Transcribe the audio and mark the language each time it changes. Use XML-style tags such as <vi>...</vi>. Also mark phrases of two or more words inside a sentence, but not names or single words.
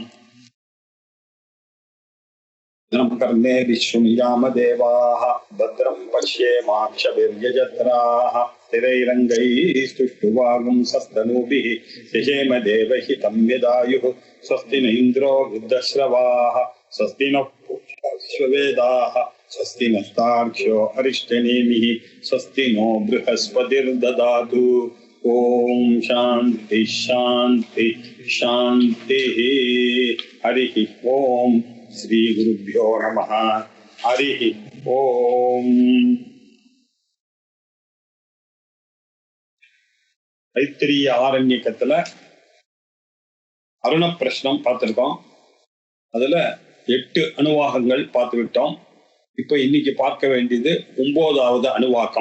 <sa>कर्णे विश्वमियामदेवाः भद्रं पश्येमाक्षभिर्यजत्राः स्थिरैरङ्गैस्तुष्टुवागुंसस्तनूभिः यजेम देवहितं यदायुः स्वस्ति न इन्द्रो वृद्धश्रवाः स्वस्ति नः पूषा स्वस्ति नस्तार्क्ष्यो अरिष्टनेमिः स्वस्ति नो बृहस्पतिर्ददातु। ओम शांति शांति शांतिः। हरिः ओम श्री गुरुभ्यो नमः। हरिः ओम।</sa> <ta>தைத்திரிய ஆரண்யக்கத்துல அருண பிரஷ்னம் பார்த்திருக்கோம். அதுல 8 அணுவாகங்கள் பார்த்து விட்டோம். இப்ப இன்னைக்கு பார்க்க வேண்டியது 9வது அணுவாக்கம்.</ta>